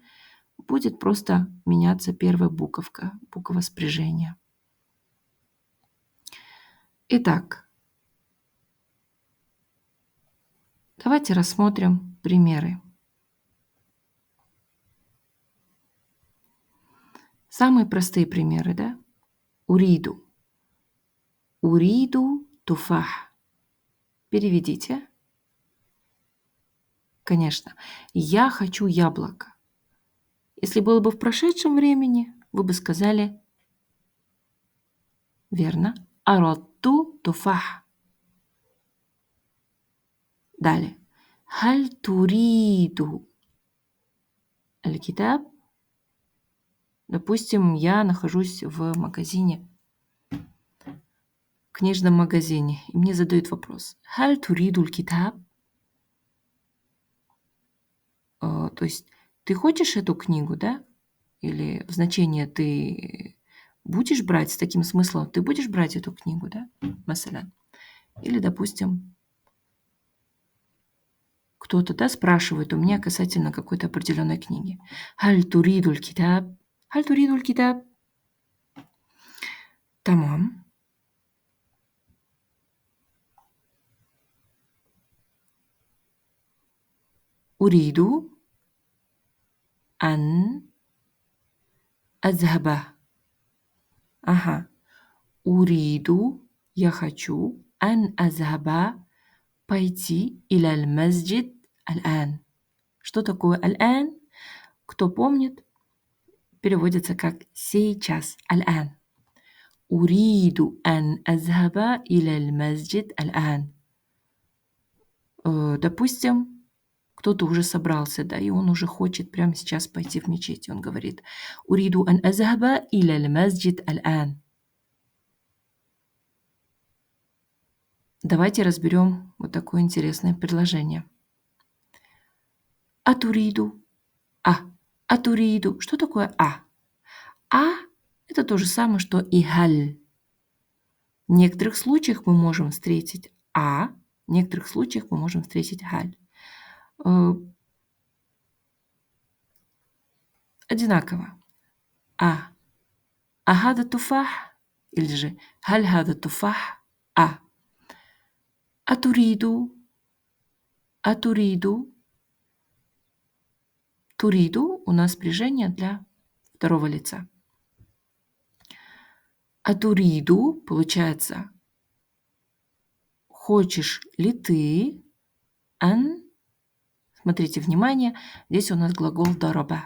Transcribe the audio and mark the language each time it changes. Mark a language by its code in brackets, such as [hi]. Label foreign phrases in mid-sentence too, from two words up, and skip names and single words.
[ru] Будет просто меняться первая буковка, буква спряжения. Итак, давайте рассмотрим примеры. Самые простые примеры, да? [ar] أريد. أريد تفاح. [ru] Переведите. Конечно. Я хочу яблоко. Если было бы в прошедшем времени, вы бы сказали верно. [ar] أردتُ تفاح. [ru] Далее. [ar] هل تريد الكتاب? [ru] Допустим, я нахожусь в магазине, в книжном магазине, и мне задают вопрос. [ar] هل تريد الكتاب? [ru] То есть ты хочешь эту книгу, да? Или в значение ты будешь брать с таким смыслом, ты будешь брать эту книгу, да? Масалян. Или, допустим, кто-то, да, спрашивает у меня касательно какой-то определенной книги. [ar] هل تريد الكتاب? هل تريد الكتاب? تمام. أريد أن أذهب. Ага. أريد, [ru] я хочу, [ar] أن أذهب, пойти, إلى المسجد الآن. [ru] Что такое الآن? Кто помнит, переводится как сейчас. [ar] الآن. أريد أن أذهب إلى المسجد الآن. [ru] Допустим, кто-то уже собрался, да, и он уже хочет прямо сейчас пойти в мечеть. Он говорит: [ar] أريد أن أذهب إلى المسجد الآن. [ru] Давайте разберем вот такое интересное предложение. Атуриду. Атуриду. Что такое а? А – это то же самое, что и халь. В некоторых случаях мы можем встретить в некоторых случаях мы можем встретить халь. Одинаково. [ar] أهذا تفاح [ru] или же [ar] هل هذا تفاح. [ru] Атуриду. Туриду у нас спряжение для второго лица. Атуриду получается хочешь ли ты? Смотрите, внимание, здесь у нас глагол дараба.